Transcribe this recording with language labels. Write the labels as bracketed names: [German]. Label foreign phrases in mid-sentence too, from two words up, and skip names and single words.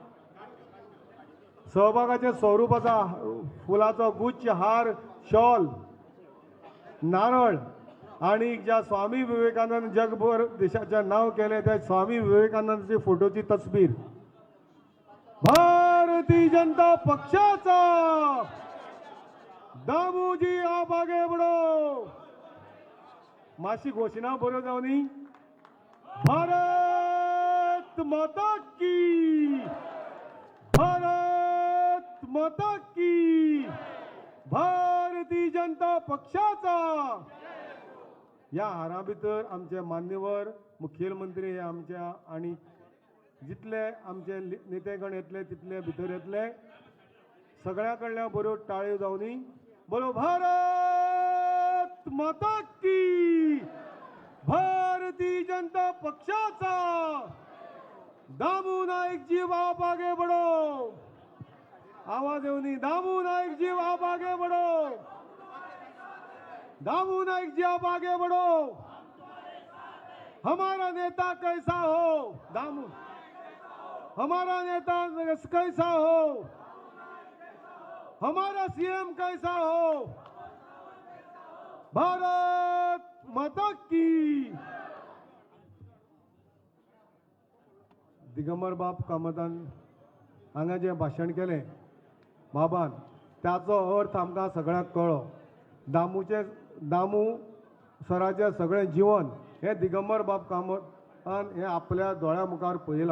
[Konkani] सहभागाचे स्वरूप आसा फुलाचो गुच्छ, हार, शॉल, नारळ आणि ज्या स्वामी विवेकानंद जगभर देशाचे नाव केले त्या स्वामी विवेकानंदची फोटोची तस्वीर. [Hindi] भारतीय जनता पक्षाचा दामूजी आप आगे बढ़ो. [Konkani] माशी घोषणा बऱ्यो जावनी. [Hindi] भारत माता की, भारत माता की. [Konkani] भारतीय जनता पक्षाचा. या हारा भितर आमचे मान्यवर मुखेलमंत्री हे आमच्या आणि जितले आमचे नेतेगण येतले तितले भितर येतले. सगळ्या कडल्या बऱ्यो टाळयो जावनी. [Hindi] बोलो भारत माता की. भारतीय जनता पक्षाचा दामू नाईक जी आप आगे बढ़ो. [Konkani] आवाज येवनी. [Hindi] दामू नाईक जी आप आगे बढ़ो. दामू नाईक जी आप आगे बढ़ो. हमारा नेता कैसा हो दामू, हमारा नेता कैसा हो, हमारा सीएम कैसा हो. भारत माता की. [Konkani] दिगंबर बाब कामतान हांगा जें भाशण केलें बाबान, त्याचो अर्थ आमकां सगळ्यांक कळ्ळो. दामू सराचें सगळें जिवन हें दिगंबर बाब कामतान हें आपल्या दोळ्या मुखार पळयलां.